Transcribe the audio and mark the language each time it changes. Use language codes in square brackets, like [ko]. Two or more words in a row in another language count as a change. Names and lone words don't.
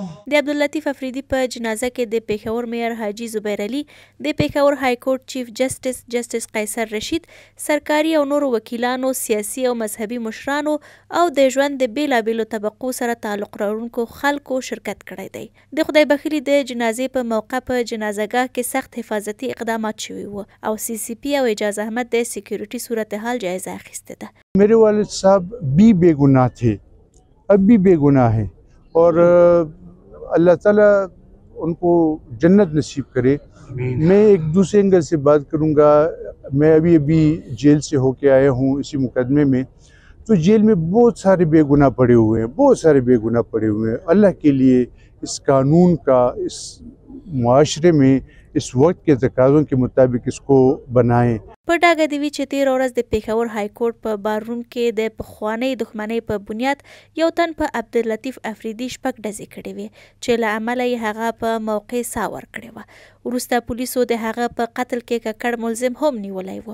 [ps] د عبداللطیف افریدي په جنازه کې د پېښور مییر حاجي زبیر علي، د پېښور های کورټ چیف جسټس قیصر رشید، سرکاري او نورو وکیلانو، سیاسي او مذهبي مشرانو او د ژوند د بیلابیلو طبقو سره تعلق لرونکو خلکو شرکت کړی دی. د خدای بخښلي د جنازې په موقع په جنازهګاه کې سخت حفاظتي اقدامات شوي وو او CCP او اعجاز احمد د سکیورټي صورتحال جایزه اخیسته ده. [ur] میرے والد صاحب بھی بے گناہ تھے، اب بھی بے گناہ ہیں اور اللہ تعالیٰ ان کو جنت نصیب کرے. میں ایک دوسرے اینگل سے بات کروں گا۔ میں ابھی جیل سے ہو کے آیا ہوں اسی مقدمے میں، تو جیل میں بہت سارے بے گناہ پڑے ہوئے ہیں، بہت سارے بے گناہ پڑے ہوئے ہیں. اللہ کے لیے اس قانون کا اس معاشرے میں اس وقت کے تقاضوں کے مطابق اس کو بنائیں. [ps] په ډاګه دې وي چې تېره ورځ د پېښور های کورټ په بار روم کې د پخوانۍ دښمنۍ په بنیاد یو تن په عبداللطیف افریدي 6 ډزې کړې وې چې له امله یې هغه په موقع ساه ورکړې وه. وروسته پولیسو د هغه په قتل کې ککړ ملزم هم نیولی و.